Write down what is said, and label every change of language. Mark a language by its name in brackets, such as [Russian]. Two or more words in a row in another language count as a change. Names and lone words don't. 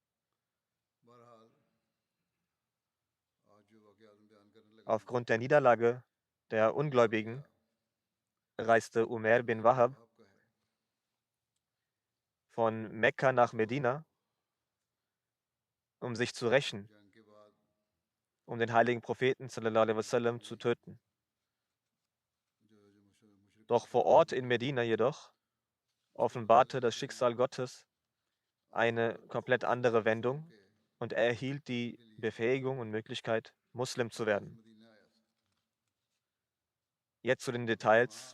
[German] Aufgrund der Niederlage der Ungläubigen reiste Umair bin Wahab von Mekka nach Medina, um sich zu rächen, um den heiligen Propheten [Arabic] صلى الله عليه وسلم [German] zu töten. Doch vor Ort in Medina jedoch offenbarte das Schicksal Gottes eine komplett andere Wendung und er erhielt die Befähigung und Möglichkeit, Muslim zu werden. Jetzt zu den Details.